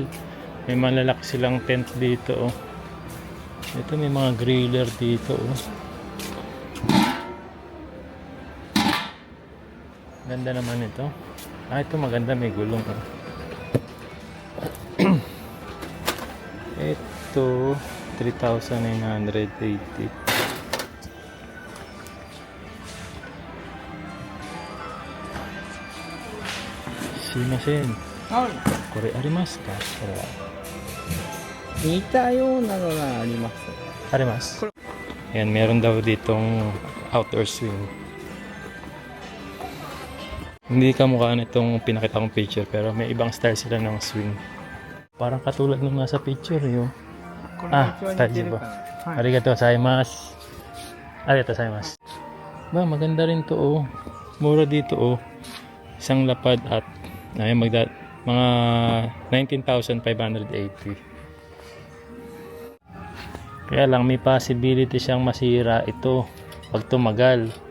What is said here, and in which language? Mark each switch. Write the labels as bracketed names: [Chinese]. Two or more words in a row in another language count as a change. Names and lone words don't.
[Filipino] May mga lalaki silang tent dito, oh. Ito may mga griller dito, oh. Ganda naman ito. Ito maganda, may gulong, oh. Ito 3,980. [Japanese] Simasen. これありますか? 似たようなのがあります。 Arimasu. [Filipino] Ayan, meron daw ditong [English] outdoor swing. [Filipino] Hindi kamukha nitong pinakita kong picture pero may ibang style sila ng swing. Parang katulad nung nasa picture yun. Taji ba? [Japanese] ありがとうございます。ありがとうございます. [Filipino] Ba, maganda rin to oh. Mura dito oh. Isang lapad at ay mga 19,580. Kaya lang may possibility siyang masira ito pag tumagal.